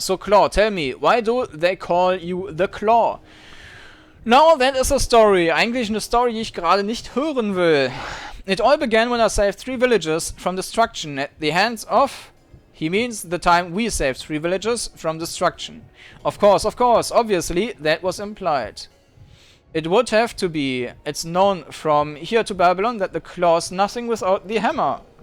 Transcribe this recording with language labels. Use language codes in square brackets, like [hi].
[en] So, Claw, tell me, why do they call you the Claw? Now, that is a story. [de] Eigentlich eine Story, die ich gerade nicht hören will. [en] It all began when I saved 3 villages from destruction at the hands of... He means the time we saved 3 villages from destruction. Of course, obviously, that was implied. It would have to be. It's known from here to Babylon that the claw's nothing without the hammer.